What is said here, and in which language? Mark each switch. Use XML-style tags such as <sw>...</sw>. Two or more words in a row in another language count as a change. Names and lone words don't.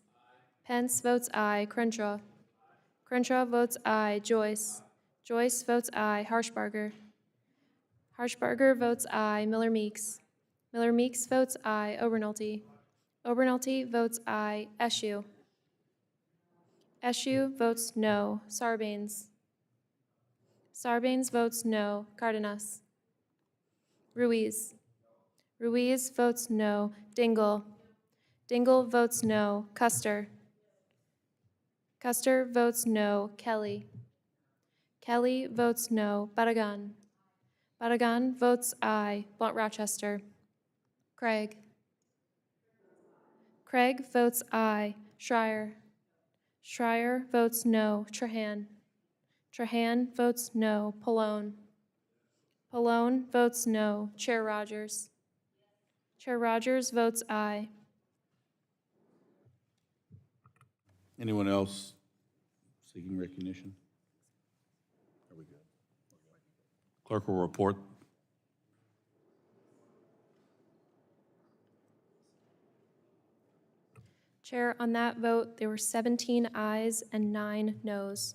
<en>Pence votes aye. Crenshaw. Crenshaw votes aye. Joyce. Joyce votes aye. Harshbarger. Harshbarger votes aye. Miller Meeks. Miller Meeks votes aye. Obernolte. Obernolte votes aye. Eshoo. Eshoo votes no. Sarbanes. Sarbanes votes no. Cardenas. Ruiz. Ruiz votes no. Dingell. Dingell votes no. Custer. Custer votes no. Kelly. Kelly votes no. Barragan. Barragan votes aye. Blunt Rochester. Craig. Craig votes aye. Schreier. Schreier votes no. Trahan. Trahan votes no. Pallone. Pallone votes no. Chair Rogers. Chair Rogers votes aye. Anyone else seeking recognition? Are we good? Clerk will report. Chair, on that vote, there were 17 ayes and 9 noes.</en>